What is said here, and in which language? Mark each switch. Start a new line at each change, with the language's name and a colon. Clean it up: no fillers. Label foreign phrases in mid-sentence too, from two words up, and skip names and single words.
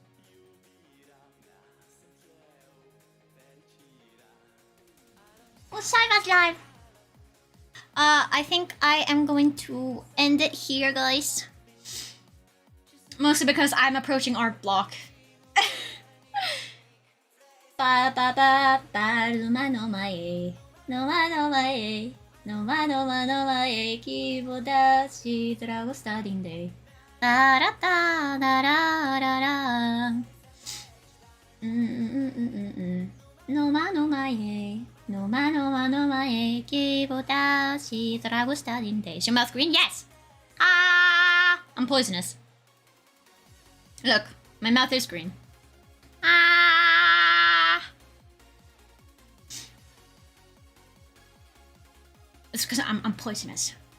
English: Oh, Shiva's live. I think I am going to end it here, guys. Mostly because I'm approaching art block. Ba ba ba ba luma no mae no ma no mae no ma no ma no mae kibo da shi trago studying day da ra da da ra ra ra no ma no mae no ma no ma no mae kibo da shi trago studying day. Is your mouth green? Yes. Ah, I'm poisonous. Look, my mouth is green. Ah. It's because I'm poisonous.